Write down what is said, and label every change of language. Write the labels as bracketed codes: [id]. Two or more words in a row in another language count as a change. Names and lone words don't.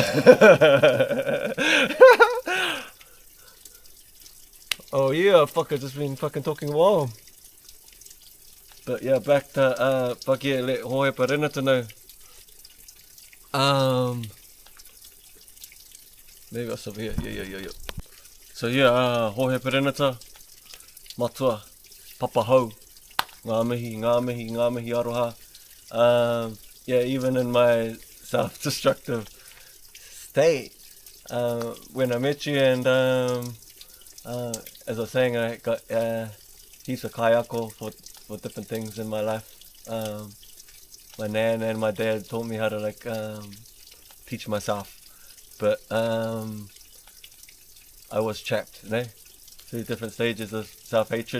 [en] Oh yeah, fuck, I've just been fucking talking a while. But yeah, back to fuck yeah, let Hohe Parenata know. Maybe I'll stop here. Yeah. So yeah, Hohe Parenata. [mi] matua, papa hau, ngā mihi, aroha. [en] Yeah, even in my self-destructive state, when I met you, and as I was saying, I got heaps of kaiako for different things in my life. My nan and my dad taught me how to like teach myself, but I was trapped, through different stages of self-hatred.